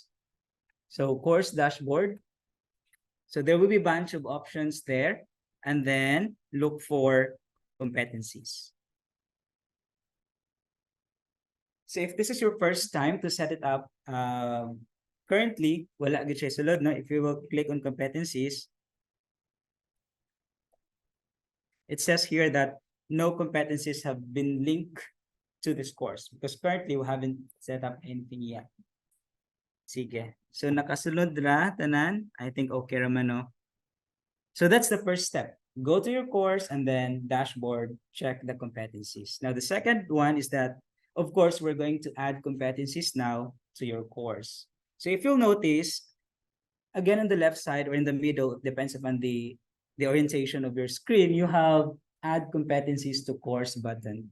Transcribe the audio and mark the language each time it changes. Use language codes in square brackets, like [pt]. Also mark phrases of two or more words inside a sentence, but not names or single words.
[en] So course dashboard. So there will be a bunch of options there, and then look for competencies. So if this is your first time to set it up, currently, [hil] wala gid siya sulod, no? [en] If you will click on competencies, it says here that no competencies have been linked to this course because currently we haven't set up anything yet. [hil] Sige. So nakasulod ra tanan. [en] I think [hil] okay raman, no? [en] So that's the first step. Go to your course and then dashboard, check the competencies. Now, the second one is that, of course, we're going to add competencies now to your course. So if you'll notice, again, on the left side or in the middle, it depends upon the orientation of your screen, you have add competencies to course button.